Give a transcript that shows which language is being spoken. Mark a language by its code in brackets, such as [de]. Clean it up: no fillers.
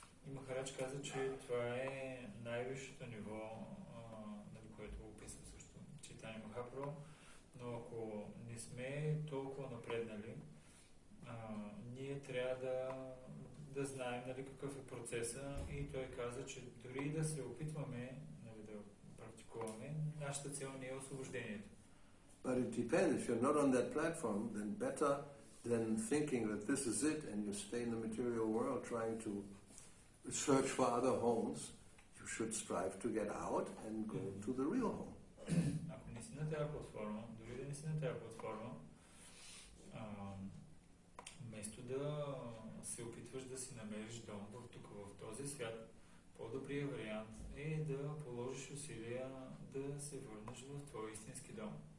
[bg] И Махарадж каза, че това е най-висшето ниво, нали, което описва също Чайтания Махапрабху, но ако не сме толкова напреднали, ние трябва да знаем, нали, какъв е процеса, и той каза, че дори да се опитваме, нали, да практикуваме, нашата цел не е освобождението. [en] But it depends. If you're not on that platform, then better than thinking that this is it and you stay in the material world trying to search for other homes, you should strive to get out and go to the real home. [bg] Ако не си на тази платформа, дори да не си на тази платформа, вместо да се опитваш да си намериш дом в този свят, по-добрият вариант е да положиш усилия да се върнеш в твой истински дом.